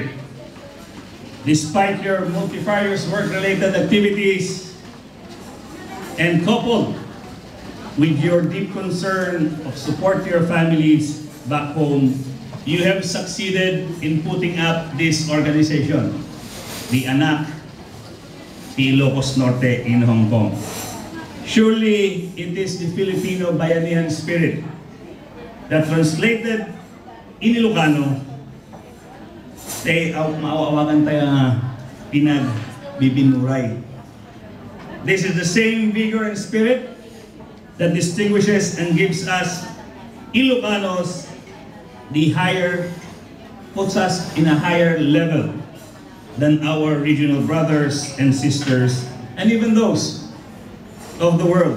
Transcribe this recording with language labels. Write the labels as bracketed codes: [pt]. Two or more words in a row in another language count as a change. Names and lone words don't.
[en] Despite your multifarious work-related activities and coupled with your deep concern of support to your families back home, you have succeeded in putting up this organization, the Anak Ilocos Norte in Hong Kong. Surely it is the Filipino Bayanihan spirit that translated in Ilocano [ilo] maawawagan tayo nga pinagbibinuray. [en] This is the same vigor and spirit that distinguishes and gives us Ilocanos puts us in a higher level than our regional brothers and sisters, and even those of the world.